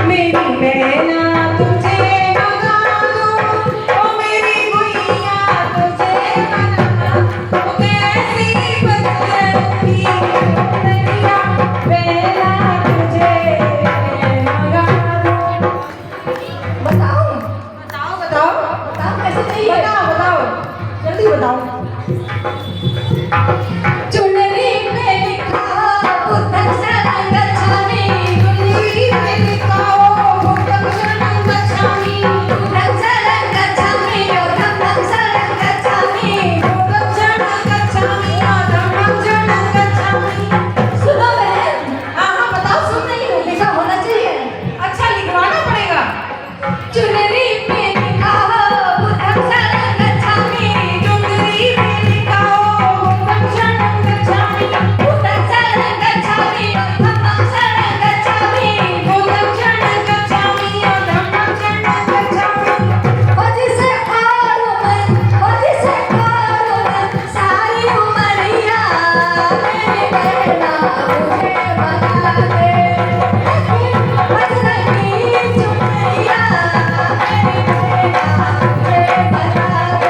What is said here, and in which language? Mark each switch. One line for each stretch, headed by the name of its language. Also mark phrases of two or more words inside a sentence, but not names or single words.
Hindi: मेरी बहना तुझे मंगा दूं। ओ मेरी गुइया तुझे मंगा दूं। ओ कैसी पचरंगी चुनरिया बहना तुझे मंगा दूं। बताओ बताओ बताओ बताओ कैसे चाहिए? बताओ बताओ जल्दी बताओ। चुनरी पे लिखा
Pali: बुद्धं शरणं गच्छामि।
Hindi: चुनरी पे लिखा
Pali: बुद्धं शरणं गच्छामि। बुद्धं शरणं गच्छामि और धम्मं शरणं गच्छामि। बुद्धं शरणं गच्छामि और धम्मं शरणं गच्छामि।
Hindi: सुनो बहन, हाँ हाँ बताओ। सुन रही हूँ, लिखा होना चाहिए। अच्छा लिखवाना पड़ेगा। चुनरी पे लिखा
Pali: बुद्धं शरणं गच्छामि।
Hindi: चुनरी पे लिखा हो
Pali: बुद्धं शरणं गच्छामि। बुद्धं शरणं गच्छामि और धम्मं शरणं गच्छामि। बुद्धं शरणं गच्छामि और धम्मं शरणं गच्छामि।
Hindi: और जिसे और सारी उमरिया मेरी बहना मुझे मंगा दे। पचरंगी चुनरिया मेरी बहना मुझे मंगा दे।